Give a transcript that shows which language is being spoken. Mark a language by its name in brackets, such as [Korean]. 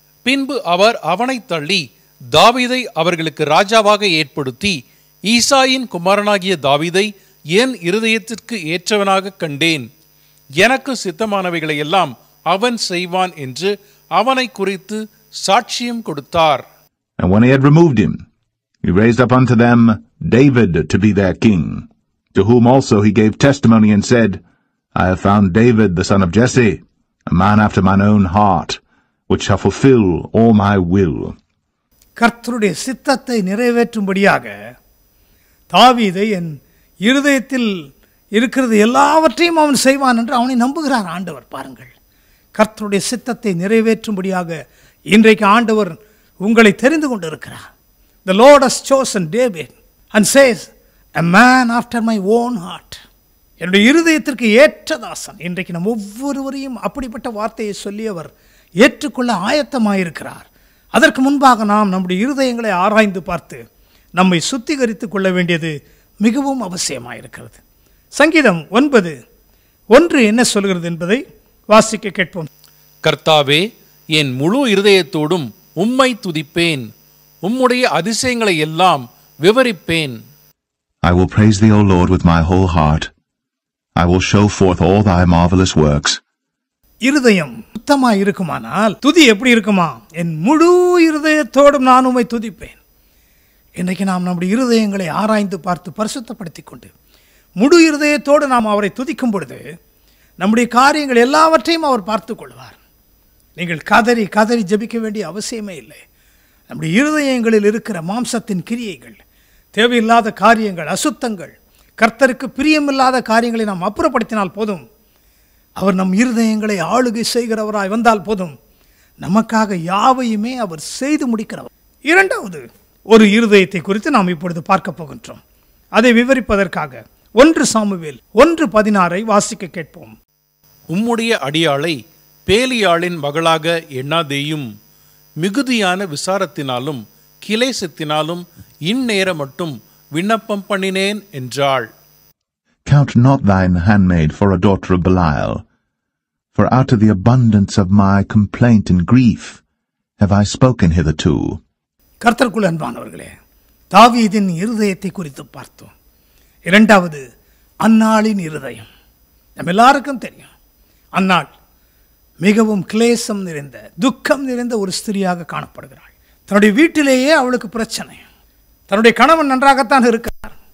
[Tamil] பின்பு அவர் அவனை தள்ளி தாவீதை அவர்களுக்கு ராஜாவாக ஏற்படுத்தி ஈசாயின் குமாரனாகிய தாவீதை என் இருதயத்திற்கு ஏற்றவனாக கண்டேன், எனக்கு சித்தமானவைகளை எல்லாம் அவன் செய்வான் என்று அவனை குறித்து சாட்சியம் கொடுத்தார். [English] And when he had removed him, he raised up unto them David to be their king, to whom also he gave testimony and said, I have found David the son of Jesse, a man after mine own heart, which shall fulfill all my will. [Tamil] கர்த்தருடைய சித்தத்தை நிறைவேற்றும்படியாக தாவீதை என் இருதயத்தில் இருக்கிறது எல்லாவற்றையும் அவன் செய்வான் என்று அவனை நம்புகிறார் ஆண்டவர். பாருங்கள், கர்த்தருடைய சித்தத்தை நிறைவேற்றும்படியாக இன்றைக்கு ஆண்டவர் உங்களை தெரிந்து கொண்டிருக்கிறார். [English] The Lord has chosen David and says, a man after my own heart. [Tamil] என்னுடைய இருதயத்திற்கு ஏற்ற தாசன். இன்றைக்கு நம் ஒவ்வொருவரையும் அப்படிப்பட்ட வார்த்தையை சொல்லி அவர் ஏற்றுக்கொள்ள ஆயத்தமாயிருக்கிறார். அதற்கு முன்பாக நாம் நம்முடைய இருதயங்களை ஆராய்ந்து பார்த்து நம்மை சுத்திகரித்துக் கொள்ள வேண்டியது மிகவும் அவசியமாயிருக்கிறது. சங்கீதம் 9:1 என்ன சொல்கிறது என்பதை வாசிக்க கேட்போம். கர்த்தாவே, என் முழு இருதயத்தோடும் உம்மை துதிப்பேன், உம்முடைய அதிசயங்களை எல்லாம் விவரிப்பேன். [English] I will praise thee, O Lord, with my whole heart. I will show forth all thy marvelous works. [Tamil] இருதயம் சுத்தமாய் இருக்குமானால் துதி எப்படி இருக்குமா? என் முழு இருதயத்தோடும் நான் உம்மை துதிப்பேன். இன்றைக்கு நாம் நம்முடைய இருதயங்களை ஆராய்ந்து பார்த்து பரிசுத்தப்படுத்தி கொண்டு முழு இருதயத்தோடு நாம் அவரை துதிக்கும் பொழுது நம்முடைய காரியங்கள் எல்லாவற்றையும் அவர் பார்த்து கொள்வார். நீங்கள் கதறி கதறி ஜெபிக்க வேண்டிய அவசியமே இல்லை. நம்முடைய இருதயங்களில் இருக்கிற மாம்சத்தின் கிரியைகள், தேவையில்லாத காரியங்கள், அசுத்தங்கள், கர்த்தருக்கு பிரியமில்லாத காரியங்களை நாம் அப்புறப்படுத்தினால் போதும். அவர் நம் இருதயங்களை ஆளுகை செய்கிறவராய் வந்தால் போதும். நமக்காக யாவையுமே அவர் செய்து முடிக்கிறவர். இரண்டாவது ஒரு இருதயத்தை குறித்து நாம் இப்பொழுது பார்க்க போகின்றோம். அதை விவரிப்பதற்காக 1 சாமுவேல் 1:16 வாசிக்க கேட்போம். உம்முடைய அடியாளை பேலியாளின் மகளாக எண்ணாதேயும், மிகுதியான விசாரத்தினாலும் கிலேசத்தினாலும் இந்நேர மட்டும் விண்ணப்பம் பண்ணினேன் என்றாள். [English] Count not thine handmaid for a daughter of Belial, for out of the abundance of my complaint and grief have I spoken hitherto. [Tamil] கர்த்தருக்குள் அன்பானவர்களே, தாவீதின் இருதயத்தை குறித்து பார்த்தோம். இரண்டாவது அன்னாளின் இருதயம். நம்ம எல்லாருக்கும் தெரியும், அன்னாள் மிகவும் கிளேசம் நிறைந்த, துக்கம் நிறைந்த ஒரு ஸ்திரியாக காணப்படுகிறாள். தன்னுடைய வீட்டிலேயே அவளுக்கு பிரச்சனை. தன்னுடைய கணவன் நன்றாகத்தான் இருக்கிறார்.